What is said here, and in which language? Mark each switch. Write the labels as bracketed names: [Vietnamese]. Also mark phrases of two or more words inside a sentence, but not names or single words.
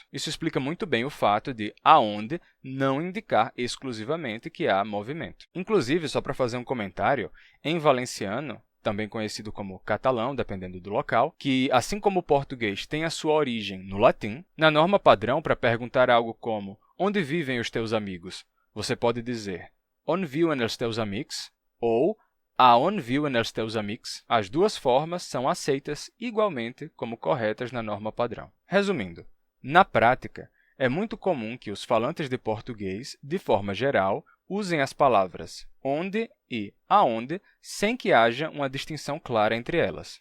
[Portuguese] Isso explica muito bem o fato de aonde não indicar exclusivamente que há movimento. Inclusive, só para fazer um comentário, em valenciano, também conhecido como catalão, dependendo do local, que, assim como o português tem a sua origem no latim, na norma padrão, para perguntar algo como onde vivem os teus amigos, você pode dizer [Catalan] on viuen els teus amics [Portuguese] ou [Catalan] aon viuen els teus amics. [Portuguese] As duas formas são aceitas igualmente como corretas na norma padrão. Resumindo, na prática, é muito comum que os falantes de português, de forma geral, usem as palavras onde e aonde sem que haja uma distinção clara entre elas.